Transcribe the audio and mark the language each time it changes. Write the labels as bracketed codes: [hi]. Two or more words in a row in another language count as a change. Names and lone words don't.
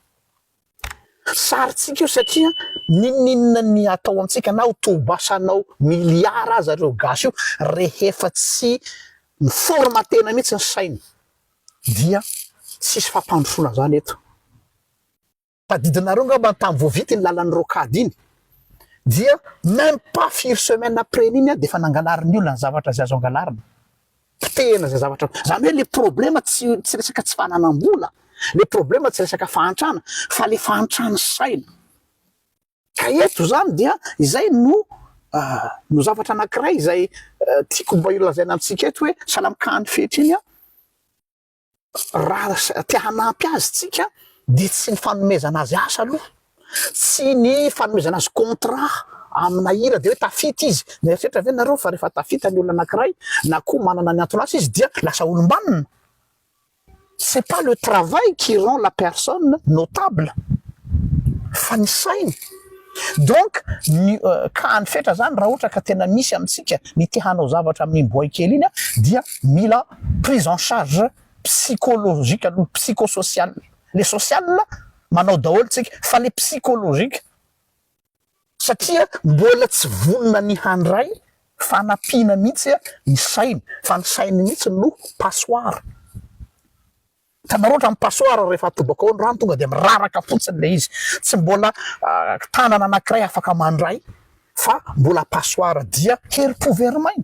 [mg] Saritsika io satria ninina ny atao amintsika na ho tobasanao miliara aza reo gasy io rehefa tsy miformatena mihitsy ny sainy dia tsisy fampandrosoana zany eto. Tadidinareo ngamba tamin'ny vao vita ny lalan'ny rocade iny dia [fr] même pas 4 semaines après [mg] iny de fa nangalarin'ny olona ny zavatra zay azo angalarina. Potehina zay zavatra. Zany hoe [fr] le problème [mg] tsy resaka tsy fananam-bola, [fr] le problème [mg] tsy resaka fahantrana, fa le fahantrana saina. Ka eto zany dia izay no zavatra anankiray izay tiako mba ilazaina amintsika eto hoe salamikany fetra iny raha te hanampy azy tsika de tsy ny fanomezana azy asa aloha, tsy ny fanomezana azy contrat amina hira de hoe tafita izy. Mieritreritra ve nareo fa rehefa tafita ny olona anankiray na koa manana ny antony asa izy dia lasa olombanina. [fr] C'est pas le travail qui rend la personne notable [mg] fa ny sainy. Donc kany fetra zany raha ohatra ka tena misy amintsika ny te hanao zavatra amin'ny boy kely iny dia mila [fr] prise en charge psychologique [mg] aloha, psychosocial. [fr] Le social [mg] manao daholo tsika fa [fr] le psychologique [mg] satria mbola tsy vonona ny handray fanampiana mihitsy ny sainy fa ny sainy mihitsy no passoire. Tanareo ohatran'ny passoire rehefa atobaka ao ny rano tonga de miraraka fotsiny le izy, tsy mbola tanana anankiray afaka mandray fa mbola passoire dia hery-po verimaina.